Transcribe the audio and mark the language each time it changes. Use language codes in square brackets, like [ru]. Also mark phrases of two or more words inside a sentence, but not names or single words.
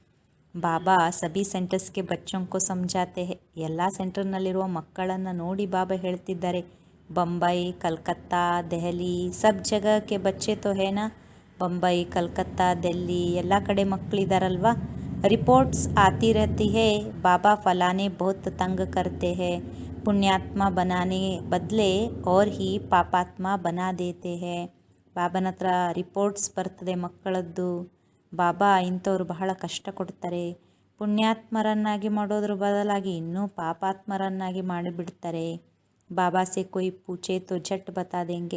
[hi] बाबा सभी सेंटर्स के बच्चों को ಸಮझाते हैं. [kn] ಎಲ್ಲ ಸೆಂಟರ್ನಲ್ಲಿರುವ ಮಕ್ಕಳನ್ನು ನೋಡಿ ಬಾಬಾ ಹೇಳ್ತಿದ್ದಾರೆ, ಬೊಂಬೈ, ಕಲ್ಕತ್ತಾ, ದೆಹಲಿ [hi] सब जगह के बच्चे तो हैं ना. [kn] ಬೊಂಬೈ, ಕಲ್ಕತ್ತಾ, ದಿಲ್ಲಿ ಎಲ್ಲ ಕಡೆ ಮಕ್ಕಳಿದಾರಲ್ವಾ. [hi] रिपोर्ट्स आती रहती है बाबा फलाने बहुत तंग करते हैं. पुण्यात्मा बनाने बदले और ही पापात्मा बना देते हैं. [kn] ಬಾಬನ ಹತ್ರ ರಿಪೋರ್ಟ್ಸ್ ಬರ್ತದೆ ಮಕ್ಕಳದ್ದು. ಬಾಬಾ ಇಂಥವ್ರು ಬಹಳ ಕಷ್ಟ ಕೊಡ್ತಾರೆ, ಪುಣ್ಯಾತ್ಮರನ್ನಾಗಿ ಮಾಡೋದ್ರ ಬದಲಾಗಿ ಇನ್ನೂ ಪಾಪಾತ್ಮರನ್ನಾಗಿ ಮಾಡಿಬಿಡ್ತಾರೆ. [hi] बाबा से कोई पूछे तो झट बता देंगे.